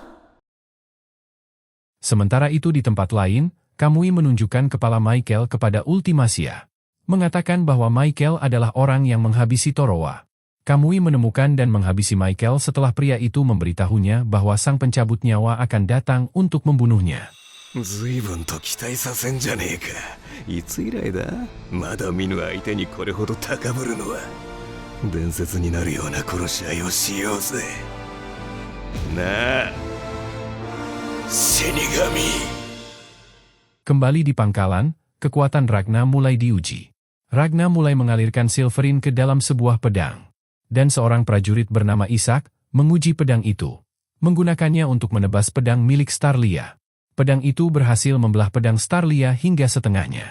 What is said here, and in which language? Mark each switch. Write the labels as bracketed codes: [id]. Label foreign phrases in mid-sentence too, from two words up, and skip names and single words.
[id] Sementara itu di tempat lain, Kamui menunjukkan kepala Michael kepada Ultimacia. Mengatakan bahwa Michael adalah orang yang menghabisi Torowa. Kamui menemukan dan menghabisi Michael setelah pria itu memberitahunya bahwa sang pencabut nyawa akan datang untuk membunuhnya. [ja] 随分と期待させんじゃねえか。いつ以来だ？まだ見ぬ相手にこれほど高ぶるのは。伝説になるような殺し合いをしようぜ。なあ、死神。 [id] Kembali di pangkalan, kekuatan Ragna mulai diuji. Ragna mulai mengalirkan Silverin ke dalam sebuah pedang. Dan seorang prajurit bernama Ishak menguji pedang itu. Menggunakannya untuk menebas pedang milik Starlia. Pedang itu berhasil membelah pedang Starlia hingga setengahnya.